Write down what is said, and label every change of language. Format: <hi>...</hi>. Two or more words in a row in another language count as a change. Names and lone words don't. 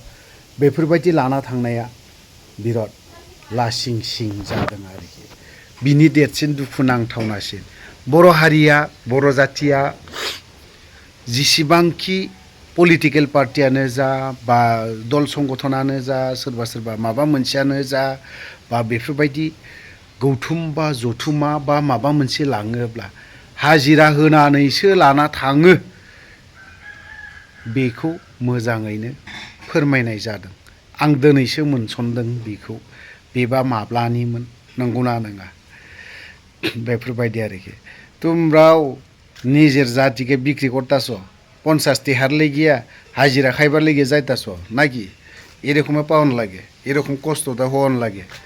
<brx>बेफोरबायदि लाना थांनाया बिराद लासिं सिं जादों आरोखि बिनि देरसिन दुखु नांथावनासिन बर' हारिया बर' जाथिया जिसिबांखि पलिटिकेल पार्टियानो जा बा दल संगठनानो जा सोरबा सोरबा माबा मोनसेयानो जा बा बेफोरबायदि गौथुम बा जथुमा बा माबा मोनसे लाङोब्ला हाजिरा होनानैसो लाना थाङो बेखौ मोजाङैनो फोरमायनाय जादों आं दिनैसो मोनसनदों बेखौ बेबा माब्लानिमोन नंगौना नङा बेफोरबायदि आरोखि</brx> <bn>তোমরাও নিজের জাতিকে বিক্রি করতেছ 50 টিহার লেগিয়া হাজিরা খাইবার লেগে যাইতাছ নাকি এরকমে পাওয়ান লাগে এরকম কষ্টটা হওয়ান লাগে</bn>